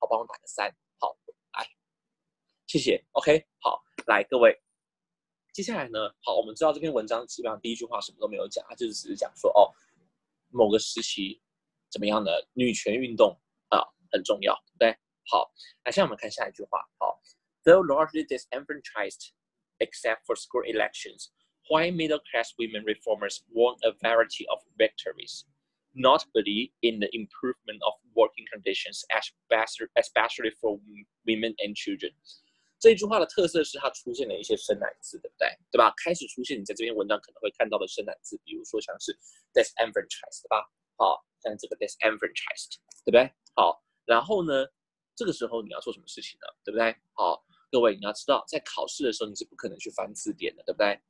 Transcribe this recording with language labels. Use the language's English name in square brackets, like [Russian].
[Chinese] 好，帮我打个3，好，来，谢谢 ，OK， 好，来各位，接下来呢，好，我们知道这篇文章基本上第一句话什么都没有讲，它就是只是讲说哦，某个时期怎么样的女权运动很重要，对不对？好，那现在我们看下一句话，好 [English] ，Though largely disenfranchised except for school elections.White middle-class women reformers won a variety of victories, notably in the improvement of working conditions, especially for women and children. [Chinese] 这一句话的特色是它出现了一些生难字，对不对？对吧？开始出现你在这篇文章可能会看到的生难字，比如说像是 disenfranchised， 对吧？好，像这个 disenfranchised， 对不对？好，然后呢，这个时候你要做什么事情呢？对不对？好，各位你要知道，在考试的时候你是不可能去翻字典的，对不对？